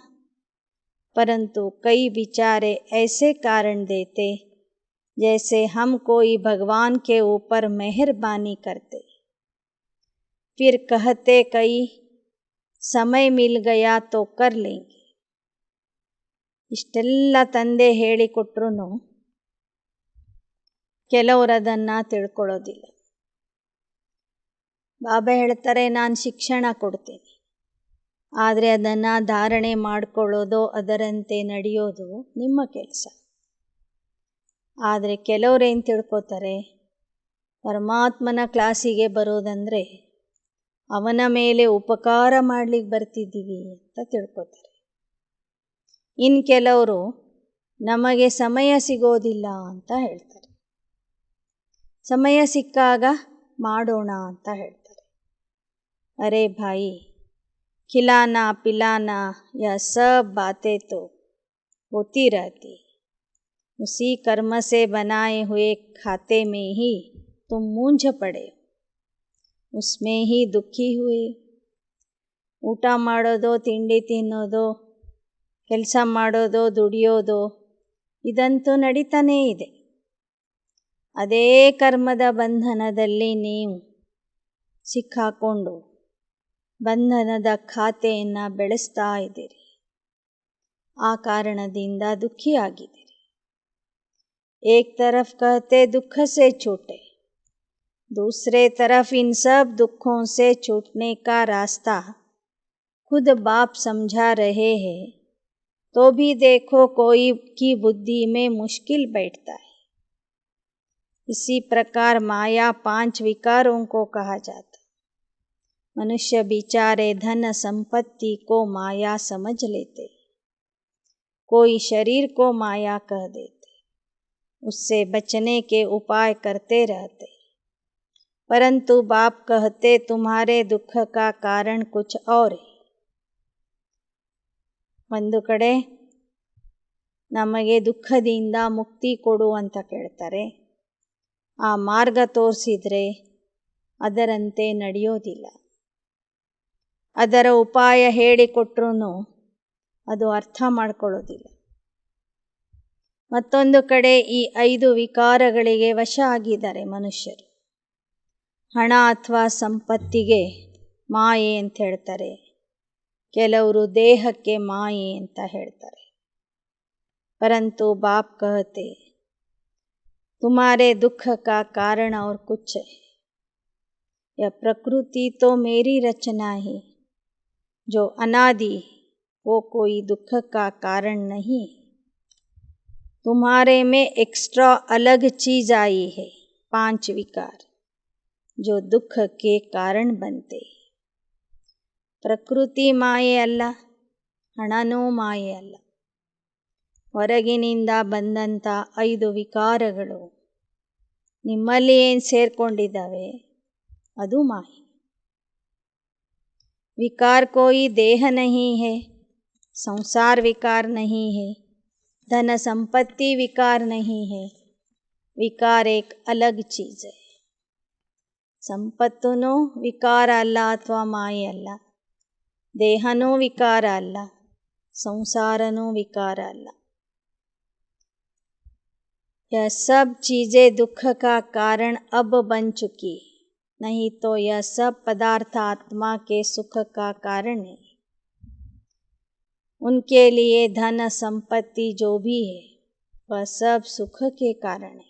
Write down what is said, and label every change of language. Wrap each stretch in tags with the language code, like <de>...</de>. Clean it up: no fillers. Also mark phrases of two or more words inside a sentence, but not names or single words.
<hi>परंतु कई बेचारे ऐसे कारण देते जैसे हम कोई भगवान के ऊपर मेहरबानी करते, फिर कहते कई समय मिल गया तो कर लेंगे.</hi> <kn>ಇಷ್ಟೆಲ್ಲ ತಂದೆ ಹೇಳಿಕೊಟ್ರು ಕೆಲವರು ಅದನ್ನು ತಿಳ್ಕೊಳ್ಳೋದಿಲ್ಲ. ಬಾಬಾ ಹೇಳ್ತಾರೆ ನಾನು ಶಿಕ್ಷಣ ಕೊಡ್ತೀನಿ, ಆದರೆ ಅದನ್ನು ಧಾರಣೆ ಮಾಡಿಕೊಳ್ಳೋದು ಅದರಂತೆ ನಡೆಯೋದು ನಿಮ್ಮ ಕೆಲಸ. ಆದರೆ ಕೆಲವರೇನು ತಿಳ್ಕೊತಾರೆ, ಪರಮಾತ್ಮನ ಕ್ಲಾಸಿಗೆ ಬರೋದಂದರೆ ಅವನ ಮೇಲೆ ಉಪಕಾರ ಮಾಡಲಿಕ್ಕೆ ಬರ್ತಿದ್ದೀವಿ ಅಂತ ತಿಳ್ಕೊತಾರೆ. ಇನ್ನು ಕೆಲವರು ನಮಗೆ ಸಮಯ ಸಿಗೋದಿಲ್ಲ ಅಂತ ಹೇಳ್ತಾರೆ, ಸಮಯ ಸಿಕ್ಕಾಗ ಮಾಡೋಣ ಅಂತ ಹೇಳ್ತಾರೆ.</kn> <hi>अरे भाई, खिलाना पिलाना यह सब बातें तो होती रहती, उसी कर्म से बनाए हुए खाते में ही तुम मूंझ पड़े, उसमें ही दुखी हुए.</hi> <kn>ಊಟ ಮಾಡೋದು, ತಿಂಡಿ ತಿನ್ನೋದು, ಕೆಲಸ ಮಾಡೋದು, ದುಡಿಯೋದು ಇದಂತೂ ನಡೀತಾನೇ ಇದೆ. ಅದೇ ಕರ್ಮದ ಬಂಧನದಲ್ಲಿ ನೀವು ಸಿಕ್ಕಾಕೊಂಡು ಬಂಧನದ ಖಾತೆಯನ್ನು ಬೆಳೆಸ್ತಾ ಇದ್ದೀರಿ. ಆ ಕಾರಣದಿಂದ ದುಃಖಿಯಾಗಿದ್ದೀರಿ.</kn> <hi>ಏಕ್ तरफ कहते दुख से छूटे, दूसरे तरफ इन सब दुखों से छूटने का रास्ता खुद बाप समझा रहे हैं, तो भी देखो कोई की बुद्धि में मुश्किल बैठता है. इसी प्रकार माया 5 विकारों को कहा जाता. मनुष्य बेचारे धन संपत्ति को माया समझ लेते, कोई शरीर को माया कह देते, उससे बचने के उपाय करते रहते. परंतु बाप कहते तुम्हारे दुख का कारण कुछ और है.</hi> <kn>ಒಂದು ಕಡೆ ನಮಗೆ ದುಃಖದಿಂದ ಮುಕ್ತಿ ಕೊಡು ಅಂತ ಕೇಳ್ತಾರೆ, ಆ ಮಾರ್ಗ ತೋರಿಸಿದರೆ ಅದರಂತೆ ನಡೆಯೋದಿಲ್ಲ. ಅದರ ಉಪಾಯ ಹೇಳಿಕೊಟ್ರೂ ಅದು ಅರ್ಥ ಮಾಡ್ಕೊಳ್ಳೋದಿಲ್ಲ. ಮತ್ತೊಂದು ಕಡೆ ಈ 5 ವಿಕಾರಗಳಿಗೆ ವಶ ಆಗಿದ್ದಾರೆ ಮನುಷ್ಯರು. ಹಣ ಅಥವಾ ಸಂಪತ್ತಿಗೆ ಮಾಯೆ ಅಂತ ಹೇಳ್ತಾರೆ, ಕೆಲವರು ದೇಹಕ್ಕೆ ಮಾಯೆ ಅಂತ ಹೇಳ್ತಾರೆ.</kn> <hi>परंतु बाप कहते तुम्हारे दुख का कारण और कुछ है. यह प्रकृति तो मेरी रचना है, जो अनादि वो कोई दुख का कारण नहीं. तुम्हारे में एक्स्ट्रा अलग चीज़ आई है, 5 विकार, जो दुख के कारण बनते.</hi> <kn>ಪ್ರಕೃತಿ ಮಾಯೆ ಅಲ್ಲ, ಹಣನೂ ಮಾಯೆ ಅಲ್ಲ. ಹೊರಗಿನಿಂದ ಬಂದಂಥ 5 ವಿಕಾರಗಳು ನಿಮ್ಮಲ್ಲಿ ಏನು ಸೇರಿಕೊಂಡಿದ್ದಾವೆ ಅದು ಮಾಯೆ.</kn> <hi>विकार कोई देह नहीं है, संसार विकार नहीं है, धन संपत्ति विकार नहीं है. विकार एक अलग चीज़ है.</hi> <kn>ಸಂಪತ್ತೂ ವಿಕಾರ ಅಲ್ಲ ಅಥವಾ ಮಾಯೆ ಅಲ್ಲ, ದೇಹನೂ ವಿಕಾರ ಅಲ್ಲ, ಸಂಸಾರನೂ ವಿಕಾರ ಅಲ್ಲ.</kn> <hi>यह सब चीज़ें दुख का कारण अब बन चुकी, नहीं तो यह सब पदार्थ आत्मा के सुख का कारण है. उनके लिए धन संपत्ति जो भी है वह सब सुख के कारण है.</hi>